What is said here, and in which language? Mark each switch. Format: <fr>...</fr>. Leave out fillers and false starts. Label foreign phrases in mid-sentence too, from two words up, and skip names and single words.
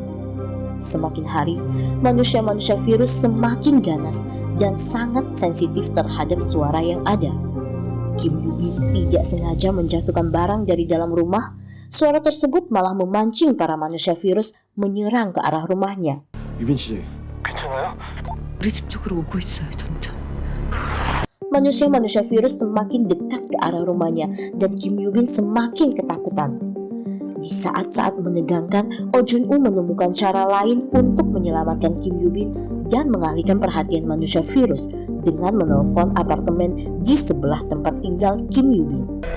<id>Semakin hari, manusia-manusia virus semakin ganas dan sangat sensitif terhadap suara yang ada. Kim Yoo-bin tidak sengaja menjatuhkan barang dari dalam rumah. Suara tersebut malah memancing para manusia virus menyerang ke arah rumahnya.</id> <ko>유빈 씨, 괜찮아요? 우리 집 쪽으로 오고 있어요, 점점.</ko> <id>Manusia-manusia virus semakin dekat ke arah rumahnya dan Kim Yoo-bin semakin ketakutan. Di saat-saat menegangkan, Oh Jun-woo menemukan cara lain untuk menyelamatkan Kim Yoo-bin dan mengalihkan perhatian manusia virus dengan menelpon apartemen di sebelah tempat tinggal Kim Yoo-bin.</id>